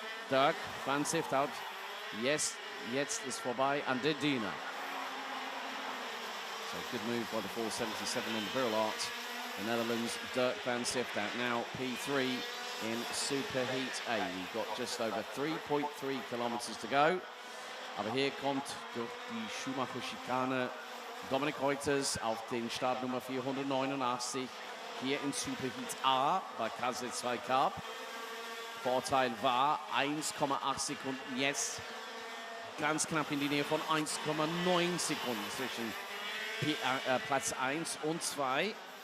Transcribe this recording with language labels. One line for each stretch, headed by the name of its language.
German: Dirk van Sifthout. Jetzt ist vorbei an der Diener.
English: So good move by the 477 in the Birillard. The Netherlands, Dirk van Sifthout now P3 in Superheat A. We've got just over 3.3 kilometers to go.
German: Aber hier kommt durch die Schumacher-Schikane Dominic Reuters auf den Startnummer 489 hier in Superheat A bei KZ2 Cup. Vorteil war 1,8 Sekunden, jetzt ganz knapp in die Nähe von 1,9 Sekunden zwischen Platz 1 und 2.